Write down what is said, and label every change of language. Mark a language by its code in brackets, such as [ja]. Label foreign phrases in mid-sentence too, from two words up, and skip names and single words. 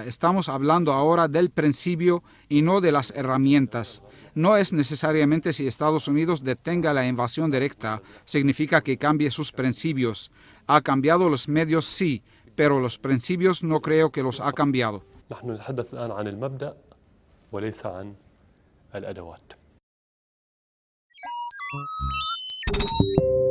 [es] Estamos hablando ahora del principio y no de las herramientas. No es necesariamente si Estados Unidos detenga la invasión directa, significa que cambie sus principios. Ha cambiado los medios, sí, pero los principios no creo que los ha cambiado. [ar] نحن نتحدث الآن عن المبدأ وليس عن الأدوات. [en] Thank you.